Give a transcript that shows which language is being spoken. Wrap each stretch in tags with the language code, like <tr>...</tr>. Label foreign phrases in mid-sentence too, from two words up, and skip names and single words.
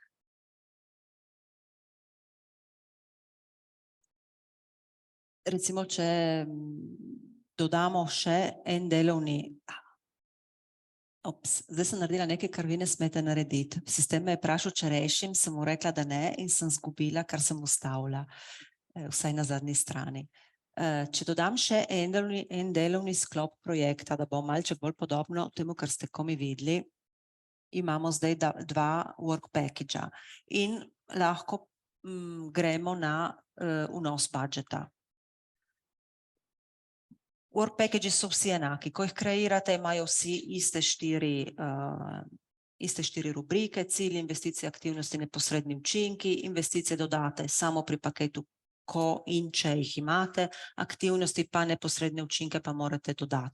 <sl>Recimo, če dodamo še en delovni, zdaj sem naredila nekaj, kar vi ne smete narediti. Sistem me je vprašal, če rešim, sem mu rekla, da ne in sem zgubila, kar sem ustavila, vsaj na zadnji strani. Če dodam še en delovni sklop projekta, da bo malček bolj podobno temu, kar ste komi videli, imamo zdaj 2</sl> <en>work package-a</en> <sl>in lahko gremo na vnos budžeta.</sl> <en>Work packages</en> <sl>so vsi enaki, ko jih kreirate, imajo vsi iste 4 rubrike, cilj, investicije, aktivnosti, neposredni učinki, investicije dodate samo pri paketu, ko in če jih imate, aktivnosti pa neposredne učinke pa morate dodati.</sl>